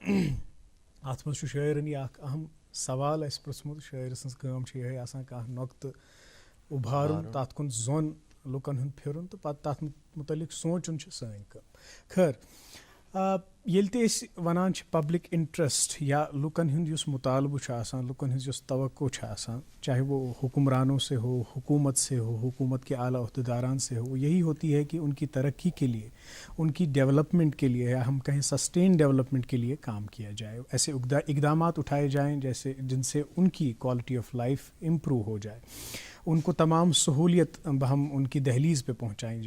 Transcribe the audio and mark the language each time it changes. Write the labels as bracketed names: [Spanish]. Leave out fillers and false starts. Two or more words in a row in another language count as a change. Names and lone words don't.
[Kashmiri] اَتھ منٛز چھُ شٲعرَن یہِ اَکھ اہم سوال اَسہِ پرٛژھمُت شٲعرٕ سٕنٛز کٲم چھِ یِہوٚے آسان کانٛہہ نۄقطہٕ اُبھارُن تَتھ کُن زوٚن لُکَن ہُنٛد پھِرُن تہٕ پَتہٕ تَتھ مُتعلق سونٛچُن چھُ سٲنۍ کٲم خٲر ییٚلہِ تہِ أسۍ وَنان چھِ [English] public interest [Kashmiri] یا لُکن ہُنٛد یُس مطالبہٕ چھُ آسان لُکن ہٕنٛز یۄس توقع چھِ آسان [Urdu] چاہے وہ حکمرانوں سے ہو حکومت سے ہو حکومت کے اعلیٰ عہدیداران سے ہو یہی ہوتی ہے کہ ان کی ترقی کے لیے ان کی ڈیولپمنٹ کے لیے یا ہم کہیں [English] sustain development [Urdu] کے لیے کام کیا جائے ایسے اقدامات اٹھائے جائیں جیسے جن سے ان کی [English] quality of life improve [Urdu] ہو جائے ان کو تمام سہولیت ہم ان کی دہلیز پہ پہنچائی